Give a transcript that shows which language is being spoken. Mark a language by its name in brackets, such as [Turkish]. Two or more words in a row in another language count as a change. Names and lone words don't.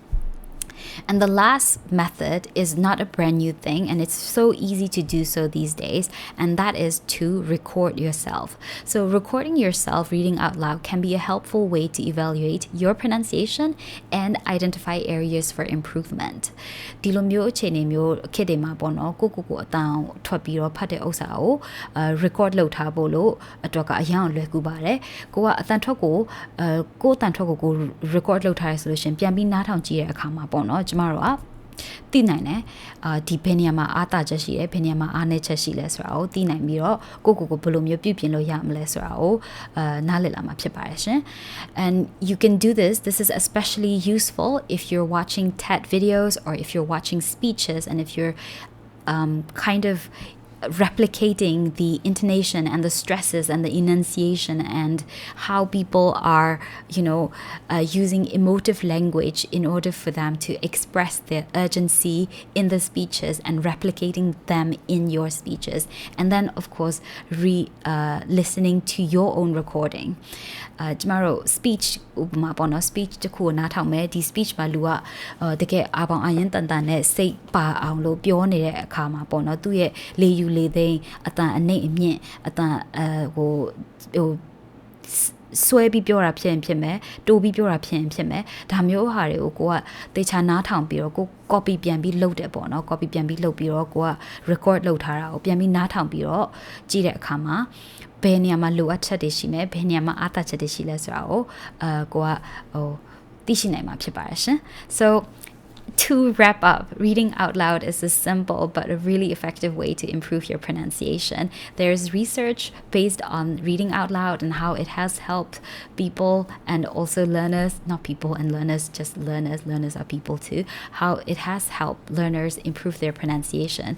[English] And the last method is not a brand new thing and it's so easy to do so these days and that is to record yourself. So recording yourself reading out loud can be a helpful way to evaluate your pronunciation and identify areas for improvement. [Burmese] ဒီလိုမျိုးအခြေအနေမျိုးခေတ်တွေမှာပေါ့နော်ကိုအတန်ထွက်ပြီးတော့ဖတ်တဲ့ဥစ္စာကိုrecord လုပ်ထားဖို့လို့အတွက်ကအရင်လွယ်ကူပါတယ်ကို ကအတန်ထွက်ကိုကိုအတန်ထွက်ကို record လုပ်ထားရဆိုလို့ရှင်ပြန်ပြီးနားထောင်ကြည့်တဲ့အခါမှာပေါ့နော်ကျမတို့ကသိ နိုင်တယ်ဒီဘယ်နေရာမှာအားတာချက်ရှိတယ်ဘယ်နေရာမှာအားနည်းချက်ရှိလဲဆိုတာကိုသိနိုင်ပြီးတော့ကိုဘယ်လိုမျိုးပြုပြင်လို့ရမလဲဆိုတာကိုနားလည်လာမှာဖြစ်ပါတယ်ရှင် [English] and you can do this is especially useful if you're watching TED videos or if you're watching speeches and if you're kind of replicating the intonation and the stresses and the enunciation and how people are using emotive language in order for them to express their urgency in the speeches and replicating them in your speeches and then of course listening to your own recording [Burmese] ကျမတို့ speech ဥပမာပေါ့နော် speech တခုကိုနားထောင်မယ်ဒီ speech မှာလူကတကယ်အာပေါင်အရင်တန်နဲ့စိတ်ပါအောင်လို့ပြောနေတဲ့အခါမှာပေါ့နော်သူ့ရဲ့လေယူလေသိမ်းအတန်အနှိမ့်အမြင့်အတန် ဆွဲပြီးပြောတာဖြစ်မယ်တိုးပြီးပြောတာဖြစ်မယ်ဒါမျိုးဟာတွေကိုကိုကတေချာနားထောင်ပြီးတော့ကို copy ပြန်ပြီးလုပ်တယ်ပေါ့နော် copy ပြန်ပြီးလုပ်ပြီးတော့ကိုက record လုပ်ထားတာကိုပြန်ပြီးနားထောင်ပြီးတော့ကြည့်တဲ့အခါမှာဘယ်နေရာမှာလိုအပ်ချက်တွေရှိမယ်ဘယ်နေရာမှာအားသာချက်တွေရှိလဲဆိုတာကိုကိုကသိရှိနိုင်မှာဖြစ်ပါတယ်ရှင် [English] so to wrap up, reading out loud is a simple but a really effective way to improve your pronunciation. There's research based on reading out loud and how it has helped people and also learners, not people and learners, just learners are people too, how it has helped learners improve their pronunciation.